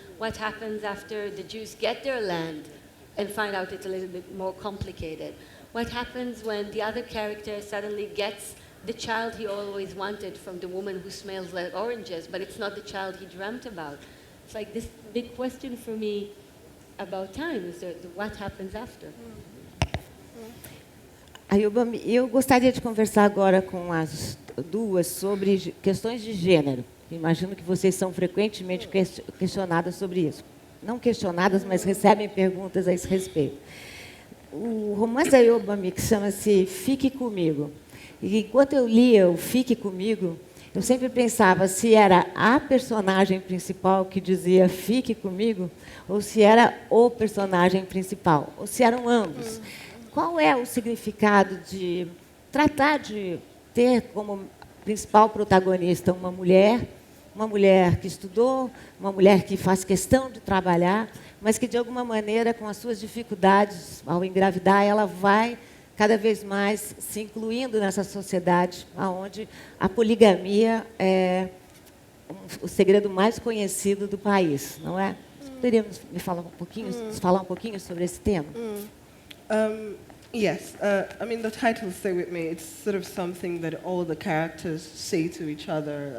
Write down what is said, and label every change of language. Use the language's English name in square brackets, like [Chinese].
[English] What happens after the Jews get their land and find out it's a little bit more complicated. What happens when the other character suddenly gets the child he always wanted from the woman who smells like oranges, but it's not the child he dreamt about. It's like this big question for me about time, is the what happens after. [Portuguese] Ayòbámi, eu gostaria de conversar agora com as duas sobre questões de gênero. Imagino que vocês são frequentemente questionadas sobre isso. Não questionadas, mas recebem perguntas a esse respeito. O romance da Ayòbámi, que chama-se Fique Comigo. E enquanto eu lia o Fique Comigo, eu sempre pensava se era a personagem principal que dizia Fique Comigo, ou se era o personagem principal, ou se eram ambos. Qual é o significado de tratar de ter como principal protagonista uma mulher que estudou, uma mulher que faz questão de trabalhar, mas que, de alguma maneira, com as suas dificuldades, ao engravidar, ela vai cada vez mais se incluindo nessa sociedade onde a poligamia é o segredo mais conhecido do país, não é? Poderíamos me falar um pouquinho sobre esse tema? [English] Yes, I mean, the title Stay With Me, it's sort of something that all the characters say to each other.